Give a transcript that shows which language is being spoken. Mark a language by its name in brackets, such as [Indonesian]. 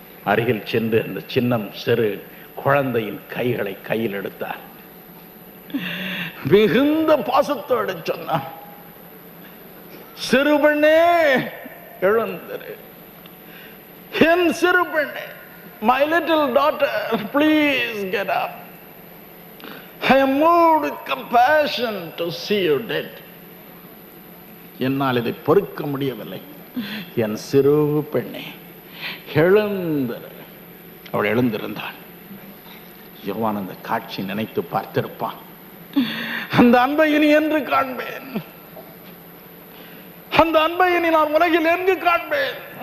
[Tamil] அருகில் சென்று அந்த சின்னம் சிறு குழந்தையின் கைகளை கையில் எடுத்தார். மிகுந்த பாசத்தோடு சொன்னார், சிறுபெண்ணே எழுந்திரு, என் சிறுபெண்ணே, [English] my little daughter, please get up. I am moved with compassion to see you dead. [Tamil] என்னால் இதை பொறுக்க முடியவில்லை, என் சிறு பெண்ணே எழுந்திரு. அவள் எழுந்திருந்தாள். யோவான் அந்த காட்சி நினைத்து பார்த்திருப்பான். அந்த அன்பை இனி என்று காண்பேன், அந்த அன்பை இனி நான் உலகில் எங்கு காண்பேன்.